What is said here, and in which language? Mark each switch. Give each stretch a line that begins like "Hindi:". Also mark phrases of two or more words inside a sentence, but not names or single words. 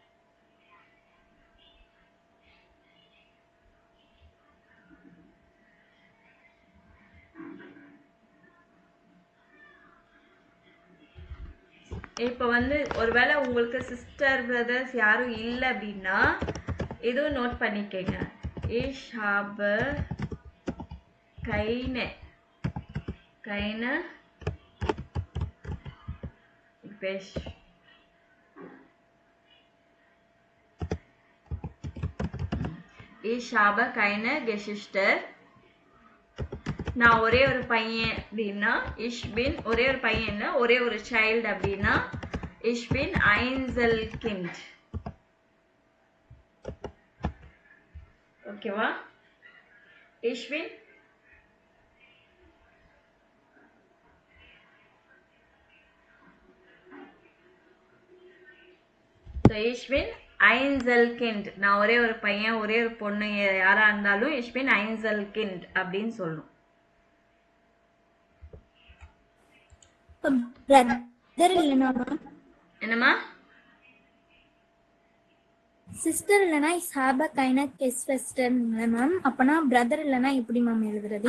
Tamil: இப்போ வந்து ஒருவேளை உங்களுக்கு சிஸ்டர் பிரதர்ஸ் யாரும் இல்லை அப்படின்னா இதுவும் நோட் பண்ணிக்கங்க.
German: Ich habe keine Ich habe keine Geschwister.
Tamil: நான் ஒரே ஒரு பையன் அப்படின்னா
German: ich bin
Tamil: ஒரே ஒரு பையன் ஒரே ஒரு சைல்டு அப்படின்னா
German: ich bin Einzelkind.
Tamil: ஓகேவா?
German: ich bin ich bin Einzelkind.
Tamil: நான் ஒரே ஒரு பையன் ஒரே ஒரு பொண்ணு யாரா இருந்தாலும்
German: ich bin Einzelkind
Tamil: அப்படின்னு சொல்லணும். பிரதர் இல்லனா என்னம்மா? சிஸ்டர் இல்லனா
German: hab keine Geschwister
Tamil: மேம். அப்பனா பிரதர் இல்லனா எப்படி மேம் எழுதுறது?